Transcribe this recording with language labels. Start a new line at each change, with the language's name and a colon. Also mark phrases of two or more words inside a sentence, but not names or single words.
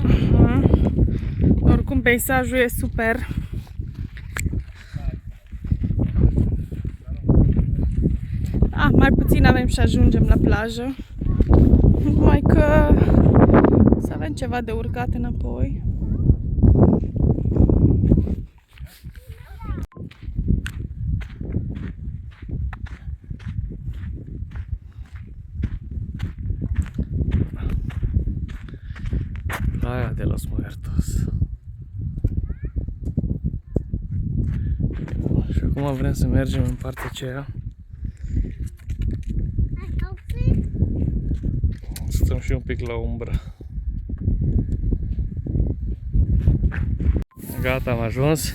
Romanian: Oricum peisajul e super. Mai puțin avem și ajungem la plajă. Numai că să avem ceva de urcat înapoi. Playa de los Muertos. Și acum vrem să mergem în partea aceea. Să stăm și un pic la umbră. Gata, am ajuns.